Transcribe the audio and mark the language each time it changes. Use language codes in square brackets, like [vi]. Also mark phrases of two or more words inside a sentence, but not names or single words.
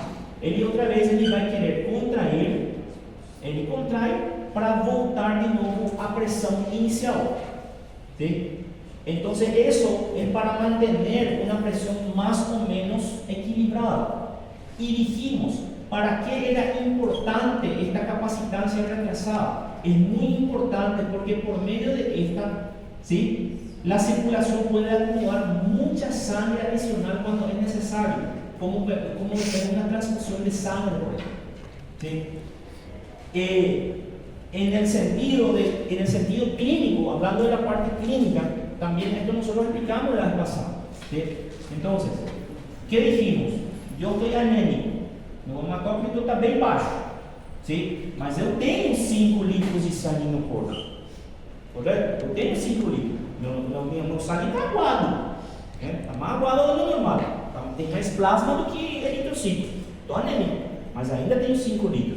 [pt] Ele outra vez vai querer contrair, ele contrai para voltar de novo à pressão inicial. [es] ¿Sí? [pt] Então, isso é para manter uma pressão mais ou menos equilibrada. [es] E dijimos, para que era importante esta capacitância retrasada? [pt] É muito importante porque por meio de esta, ¿sí? La circulação pode acumular muita sangre adicional quando é necessário, como uma transfusão de sangre, por exemplo. ¿Sí? [es] En el sentido clínico, hablando de la parte clínica, también esto nosotros explicamos la vez pasada. ¿Sí? Entonces, ¿qué dijimos? [pt] Eu estou anémico, meu hematócrito está bem baixo, ¿sí? Mas eu tenho 5 litros de sangue no corpo, correto? Eu tenho 5 litros, meu sangue está aguado, está mais aguado do que o normal, tem mais plasma do que eritrocito, estou anêmico, mas ainda tenho 5 litros.